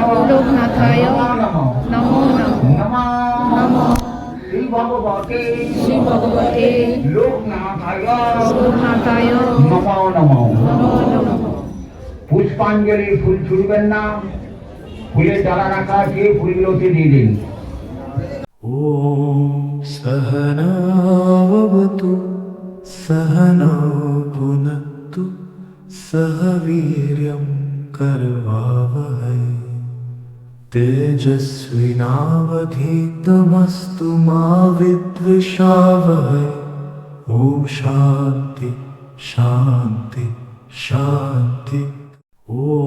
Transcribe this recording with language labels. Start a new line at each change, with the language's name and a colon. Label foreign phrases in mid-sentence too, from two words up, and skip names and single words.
Sanskrit: নমো নমঃ শ্রী ভগবতে লোকনাথায় নমো নমঃ
Bangla: পুষ্পাঞ্জলি ফুল ছুড়বেন না, ফুলের ডালা রাখা আছে, ফুলগুলোতে দিয়ে দিন।
Sanskrit: ॐ सहनावतु सहनौ भुनक्तु सह वीर्यं करवावहै तेजस्विनावधीतमस्तु मा विद्विषावहै ॐ शान्ति शान्ति शान्ति ॐ